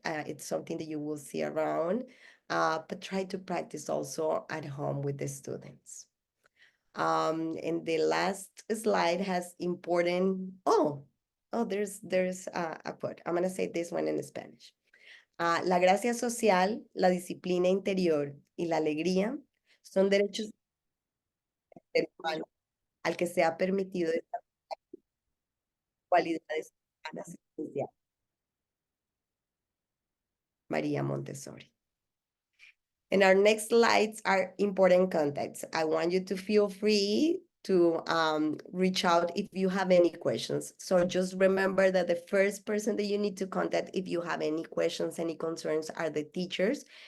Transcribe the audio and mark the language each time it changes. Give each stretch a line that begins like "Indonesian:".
English: It's something that you will see around. But try to practice also at home with the students. And the last slide has important, there's a quote. I'm gonna say this one in Spanish.
Spanish: La gracia social, la disciplina interior y la alegría son derechos del ser humano al que se ha permitido desarrollar cualidades humanas esenciales. María Montessori.
English: And our next slides are important contacts. I want you to feel free to reach out if you have any questions. So just remember that the first person that you need to contact if you have any questions, any concerns are the teachers.